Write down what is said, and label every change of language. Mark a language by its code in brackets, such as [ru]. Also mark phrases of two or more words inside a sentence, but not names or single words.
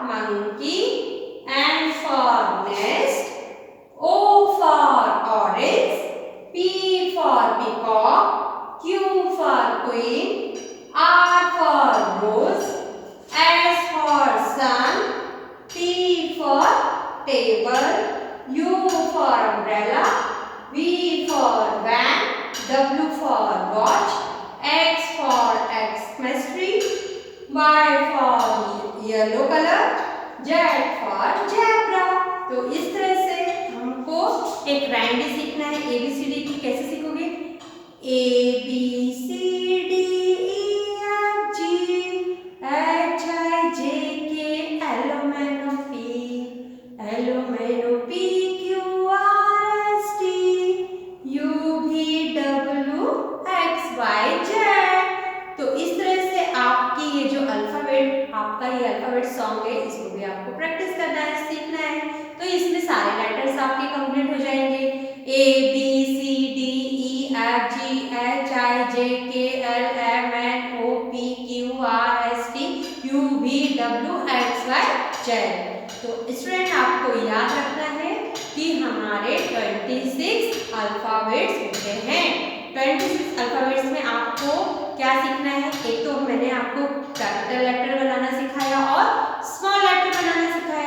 [en] monkey, N for nest, O for orange, P for peacock, Q for queen, R for rose, S for sun, T for table, U for umbrella, V for van, W for watch, X for Xmas tree, Y for yellow color, Z for zebra। [hi] तो इस तरह से हमको एक राइम भी सीखना है। ABCD की कैसे सीखोगे, [en] ABCD EFG HIJK LMNOP LMNOP [hi] तो इस तरह से आपकी ये जो अल्फाबेट आपका ये [en] alphabet song [hi] है इसको भी आपको प्रैक्टिस करना है, सीखना है। तो इसमें सारे लेटर्स आपके कंप्लीट हो जाएंगे, [en] A B C D E F G H I J K L M N O P Q R S T U V W X Y Z। [hi] तो स्टूडेंट आपको याद रखना है कि हमारे 26 अल्फाबेट्स होते हैं। 26 अल्फाबेट्स में आपको क्या सीखना है, एक तो मैंने आपको [en] capital letter [hi] बनाना सिखाया और [en] small letter [hi] बनाना सिखाया।